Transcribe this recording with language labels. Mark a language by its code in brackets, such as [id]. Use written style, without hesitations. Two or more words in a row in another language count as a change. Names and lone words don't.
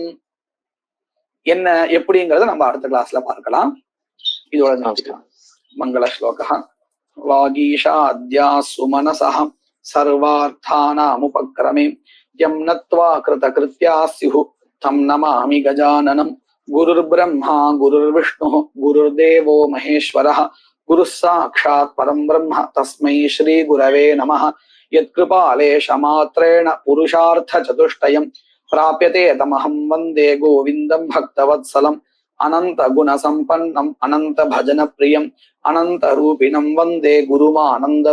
[ta] என்ன எப்படிங்கிறத நம்ம அடுத்த கிளாஸ்ல பார்க்கலாம். இதோட நினைச்சுக்கலாம். மங்கள ஸ்லோகா. [sa] वागीशाद्याः सुमनसः सर्वार्थानामुपक्रमे यं नत्वा कृत कृत्याः स्युः तं नमामि गजाननम्. गुरुर् ब्रह्मा गुरुर् विष्णुः गुरुर्देवो महेश्वरः गुरुः साक्षात् परं ब्रह्म तस्मै श्री गुरवे नमः. यत्कृपालेशमात्रेण पुरुषार्थ चतुष्टयम् प्राप्यते तमहं वन्दे गोविन्दं भक्तवत्सलम्. अनन्त गुण सम्पन्नम् अनन्त भजन प्रियम् अनन्त रूपिणम् वन्दे गुरुमा आनन्द